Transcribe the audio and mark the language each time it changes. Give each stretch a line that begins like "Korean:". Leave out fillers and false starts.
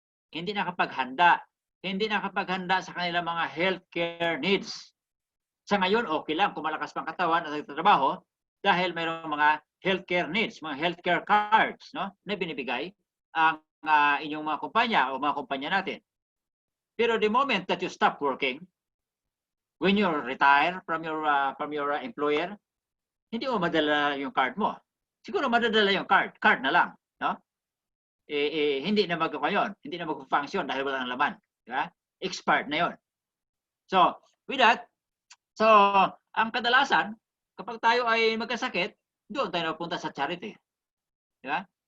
Filipino: Hindi nakapaghanda sa kanilang mga healthcare needs. Sa ngayon, okay lang kung malakas pang katawan at nagtatrabaho dahil mayroong mga healthcare needs, mga healthcare cards, no, na binibigay ang inyong mga kumpanya o mga kumpanya natin.
English: Pero the moment that you stop working, when you retire from your employer,
Filipino: hindi mo madala yung card mo. Siguro madadala yung card na lang, no? Hindi na magkakayon, hindi na mag-function dahil wala nang laman, di ba? Expired na 'yon. So, with that, ang kadalasan kapag tayo ay magkasakit, doon tayo napunta sa charity. Di ba?